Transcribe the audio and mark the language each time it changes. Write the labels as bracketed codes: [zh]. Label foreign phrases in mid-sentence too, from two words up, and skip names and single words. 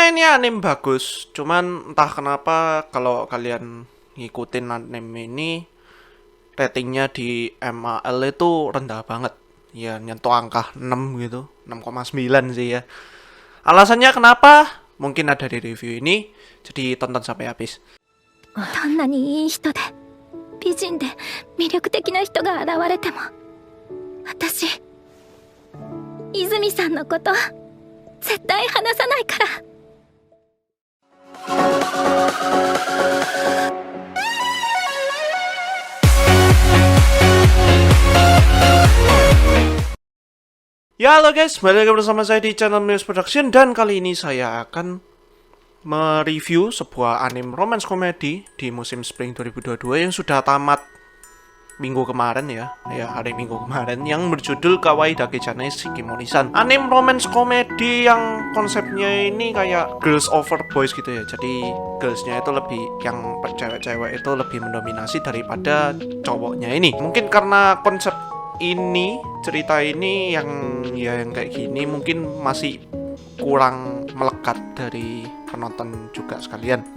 [id] Sebenarnya ini anime bagus, cuman entah kenapa kalau kalian ngikutin anime ini ratingnya di MAL itu rendah banget. Ya nyentuh angka 6 gitu, 6,9 sih ya. Alasannya kenapa? Mungkin ada di review ini, jadi tonton sampai habis. [ja] どんなにいい人で美人で魅力的な人が現れても私泉さんのこと絶対話さないから。 [id] Ya halo guys, balik lagi bersama saya di channel News Production. Dan kali ini saya akan mereview sebuah anime romance komedi di musim Spring 2022 yang sudah tamat minggu kemarin ya hari Minggu kemarin, yang berjudul Kawaii Dake-chanai Shikimori-san. Anime romance komedi yang konsepnya ini kayak [en] girls over boys [id] gitu ya. Jadi girlsnya itu lebih, yang cewek-cewek itu lebih mendominasi daripada cowoknya ini. Mungkin karena konsep ini, cerita ini yang kayak gini mungkin masih kurang melekat dari penonton juga sekalian.